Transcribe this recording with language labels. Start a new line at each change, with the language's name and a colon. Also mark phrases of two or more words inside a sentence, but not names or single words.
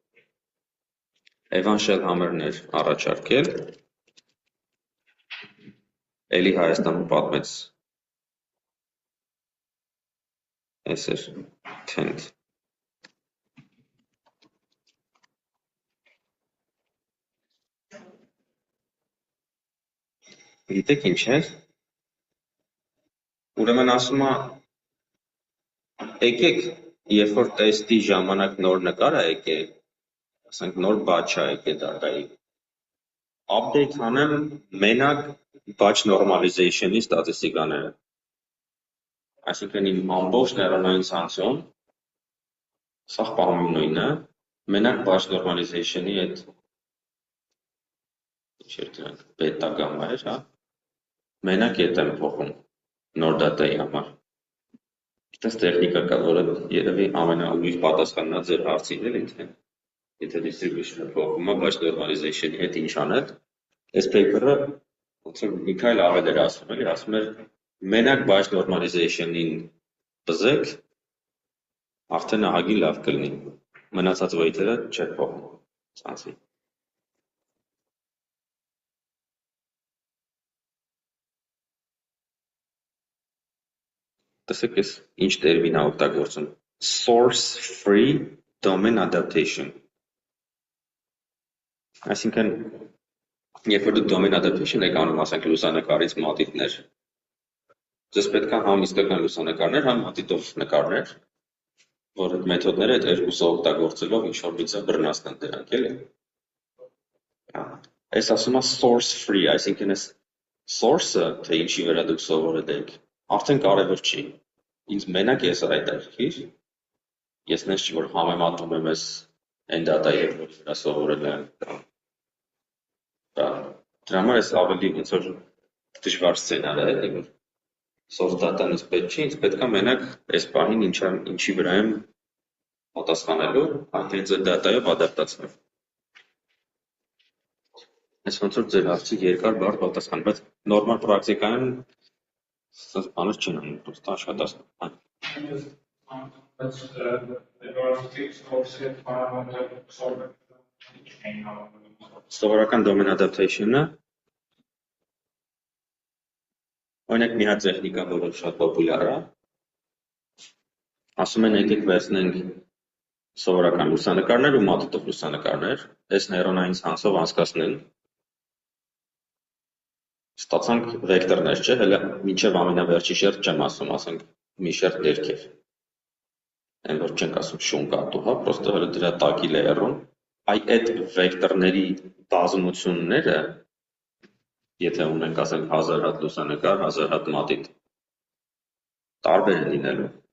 Armenian: Evan Shellhammer-ն էր առաջարկել, էլի Հայաստանում պատմեց, այս էր Tent։ Գիտեք ինչ է, ուրեմն ասում է, եկեք երբ որ տեստի ժամանակ նոր նկար է եկել, ասենք նոր batch է եկել data-ի, update անեմ մենակ
English: batch normalization-
Armenian: ի ստատիստիկաները։ Այսինքն իմ ամբողջ նեյրոնային ցանցում սա պահում նույնը, մենակ
English: batch normalization-
Armenian: ի այդ բետա գամմա էր, հա, մենակ այդ եմ փոխում նոր data-ի համար։ Այդպես տեխնիկա կա, որը երևի ամենաուրիշ պատասխանն է ձեր հարցին, էլի թե եթե distribution-ը փոխվում է batch normalization-ի հետ ինչ անել, այս paper-ը ոնց որ Միքայել ավել էր ասում, էլի, ասում էր մենակ
English: batch normalization-
Armenian: ին բզեք, արդեն ահագին լավ կլինի, մնացած weight-երը չեք փոխում ցանցի։ Տեսեք ես ինչ տերմին է օգտագործում,
English: source free domain adaptation,
Armenian: այսինքն երբ որ դուք
English: domain adaptation
Armenian: եք անում, ասենք լուսանկարից մատիտներ, ձեզ պետք է համ իսկական լուսանկարներ, համ մատիտով նկարներ, որ այդ մեթոդները այդ երկուսը օգտագործելով ինչ-որ մի բռնացնեն դրանք, էլի։ Այս ասում է
English: source free,
Armenian: այսինքն այս source-ը, թե ինչի վրա դուք սովորել եք, արդեն կարևոր չի։ Ինձ մենակ ես այդ արկիր, ես նենց չի, որ համեմատում եմ ես այն data-ի հետ, որի վրա սովորել եմ։ Դրա համար ես ավելի ոնց որ դժվար սցենար է, էլի, որ
English: source data-
Armenian: ն ինձ պետք չի, ինձ պետք է մենակ այս պահին ինչի վրա եմ պատասխանելու, հենց այդ data-ով ադապտացնել։ Այս ոնց որ ձեր հարցի երկար բարդ պատասխան, բայց նորմալ պրակտիկայում սա բաներ չեն անում, պրոստը աշխատացնում։ Սովորական
English: domain adaptation-
Armenian: ը օրինակ մի հատ տեխնիկա, որը շատ պոպուլյար է, ասում են եկեք վերցնենք սովորական լուսանկարներ ու մատիտով լուսանկարներ, այս նեյրոնային ցանցով անցկացնենք, ստացանք վեկտորներ, չէ՞, հələ մինչև ամենավերջի շերտ չեմ ասում, ասենք մի շերտ ներքև։ Այն որ չենք ասում շուն կատու, հա, պրոստը հələ դրա տակի լեյերում, այդ վեկտորների բազմությունները, եթե ունենք ասենք 1000 հատ լուսանկար, 1000 հատ մատիտ, տարբեր են լինելու։